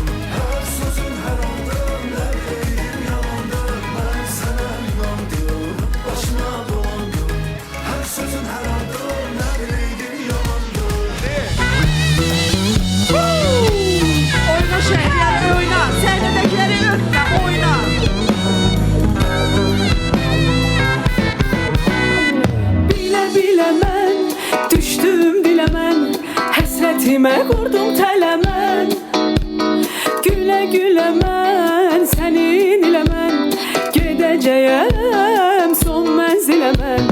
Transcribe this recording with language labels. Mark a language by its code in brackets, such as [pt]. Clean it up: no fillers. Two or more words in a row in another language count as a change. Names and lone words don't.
[tr] Her sözün her anda ne bileydim yalandı. Ben sana inandım, başına dolandım. Her sözün her anda ne bileydim yalandı. Oyna şehirler oyna. [az] Səhərədəkiləri ötmə oyna. Bilə bilə mən düşdüm dilə mən, həsrətimə qurdum tələ mən. Gülə gülə mən sənin ilə mən, gedəcəyəm son mənzilə mən.